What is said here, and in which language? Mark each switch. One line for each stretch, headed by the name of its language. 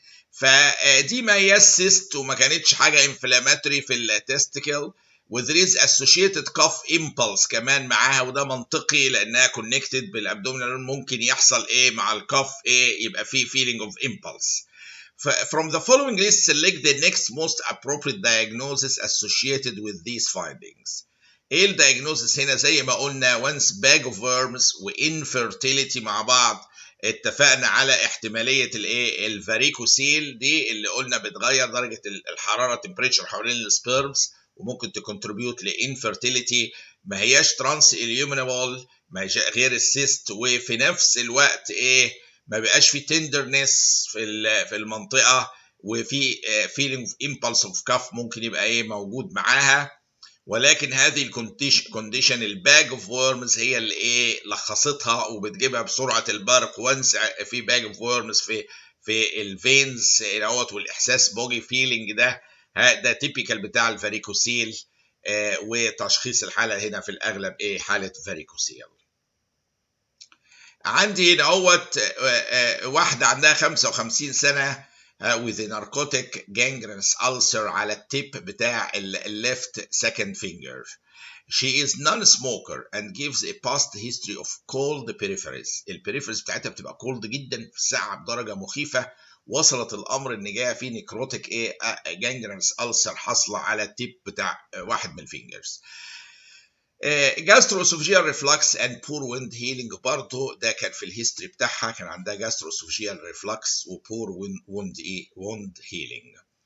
Arabic: فدي ما هي سيست وما كانتش حاجه انفلاماتري في التستيكل. وذير از
English: associated cough impulse
Arabic: كمان معاها، وده منطقي لانها connected بالابدومينال. ممكن يحصل ايه مع الكف ايه يبقى في
English: feeling of impulse. From the following list select the next most appropriate diagnosis associated with these findings.
Arabic: ايه الدايجنوزس هنا؟ زي ما قلنا once
English: bag of worms
Arabic: وinfertility مع بعض، اتفقنا على احتماليه الايه الفاريكوسيل دي اللي قلنا بتغير درجه الحراره temperature حوالين السبيرمز وممكن تكونتريبيوت لانفيرتيليتي. ما هياش ترانس اليومينابل، ما هيش غير السيست، وفي نفس الوقت ايه ما بيبقاش في تندرنس في المنطقه، وفي فيلينج اوف امبلس اوف كاف ممكن يبقى ايه موجود معاها. ولكن هذه الكونديشن الباج اوف وورمز هي اللي ايه لخصتها وبتجيبها بسرعه البرق. وانس في باج اوف وورمز في الفينز اهوت والاحساس بوجي فيلينج ده تيبيكال بتاع الفاريكوسيل. وتشخيص الحاله هنا في الاغلب ايه حاله فاريكوسيل. عندي هنا اهوت واحده عندها 55 سنه
English: with a narcotic gangrenous ulcer
Arabic: على التيب بتاع left second finger.
English: She is non-smoker and gives a past history of cold peripheries.
Arabic: البريفريز بتاعتها بتبقى cold جدا في الساعة بدرجة مخيفة. وصلت الأمر إن جاية في نيكروتيك gangrenous ulcer حاصلة على التيب بتاع واحد من الفينجرز. جاستروسوفجيال ريفلكس اند بور ويند هيلينج برضه ده كان في الهيستوري بتاعها، كان عندها جاستروسوفجيال ريفلكس وبور ويند هيلينج.